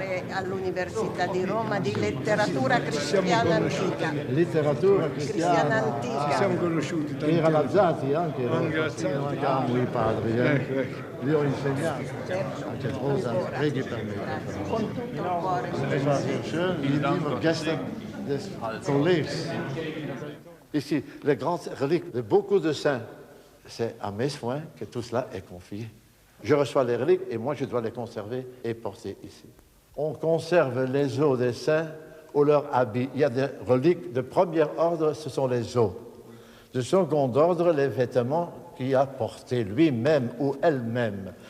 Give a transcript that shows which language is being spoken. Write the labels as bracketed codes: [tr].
[it] Eccellenza all'Università di Roma di letteratura cristiana antica. Letteratura cristiana antica. Ci siamo conosciuti tanti Era Lazzati anche. Lazzati. Amo i padri. Ecco. Li ho insegnato. Anche Rosa, preghi per me. Con tutto il cuore. [de] Es war so schön, die lieben Gäste des Kollegs. [fr] Ici, les grandes reliques de beaucoup de saints, c'est à mes soins que tout cela est confié. Je reçois les reliques et moi je dois les conserver et porter ici. On conserve les os des saints ou leurs habits. Il y a des reliques de premier ordre, ce sont les os. De second ordre, les vêtements qu'il a portés lui-même ou elle-même.